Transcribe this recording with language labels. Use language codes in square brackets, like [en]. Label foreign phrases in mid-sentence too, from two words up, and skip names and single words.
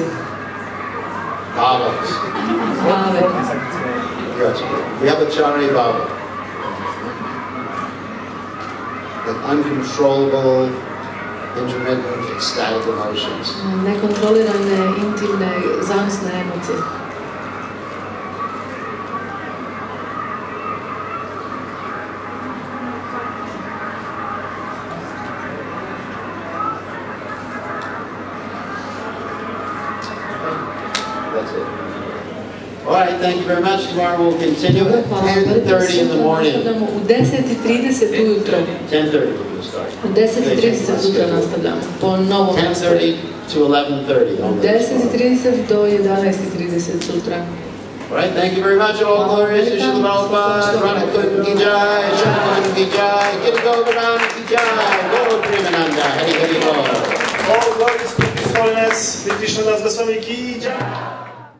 [en] Bhavas. [hr] Glave. [en] Yes. We have a Chari Bhava. The uncontrollable, intermittent, ecstatic emotions. [hr] Nekontrolirane, intimne, zanosne emocije. [en] That's it. All right, thank you very much. Tomorrow we'll continue at 10:30 in the morning. [hr] U 10:30 ujutro. [en] 10:30 we'll start. [hr] U 10:30 sutra nastavljamo. Po novom [en] 10:30 to 11:30. [hr] Od 10:30 do 11:30 sutra. [en] All right, thank you very much. All glories to Srila Prabhupada, Radhakunda [hi] ki jai, [en] Srila [hi] ki jai, [en] Giri Govardhan [hi] ki jai, [en] Guru Premananda, [hi] Hari Hari Bol. [en] All glories to His Holiness, Bir Krishna Dasa Goswami [hi] ki jai.